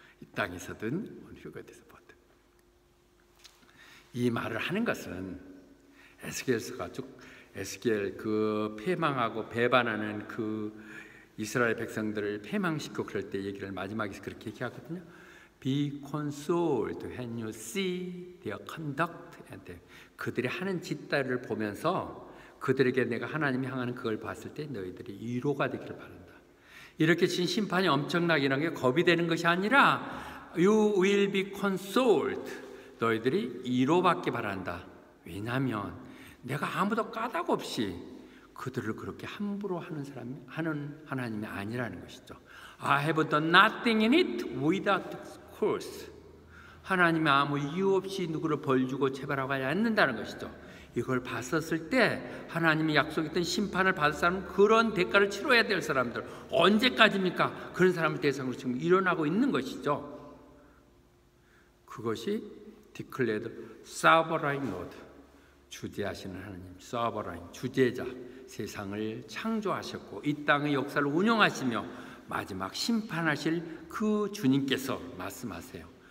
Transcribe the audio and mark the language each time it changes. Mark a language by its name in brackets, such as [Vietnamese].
[Korean] 이 땅에서든 휴거돼서 보든. 이 말을 하는 것은 에스겔서가 쭉 에스겔 그 패망하고 배반하는 그 이스라엘 백성들을 패망시키고 그럴 때 얘기를 마지막에서 그렇게 얘기하거든요. [English] Be consoled when you see their conduct. [Korean] 그들이 하는 짓들을 보면서 그들에게 내가 하나님이 향하는 그걸 봤을 때 너희들이 위로가 되기를 바란다. 이렇게 진 심판이 엄청나게 일어난 게 겁이 되는 것이 아니라 [English] You will be consoled. [Korean] 너희들이 위로받기 바란다. 왜냐하면 내가 아무도 까닭 없이 그들을 그렇게 함부로 하는 하나님이 아니라는 것이죠. [English] I have done nothing in it without cause. [Korean] 하나님이 아무 이유 없이 누구를 벌주고 체벌하지 않는다는 것이죠. 이걸 봤었을 때 하나님이 약속했던 심판을 받을 사람은 그런 대가를 치러야 될 사람들, 언제까지입니까? 그런 사람을 대상으로 지금 일어나고 있는 것이죠. 그것이 [English] declared sovereign Lord, [Korean] 주재하시는 하나님, sovereign, 주재자, 세상을 창조하셨고 이 땅의 역사를 운영하시며 마지막 심판하실 그 주님께서 말씀하세요.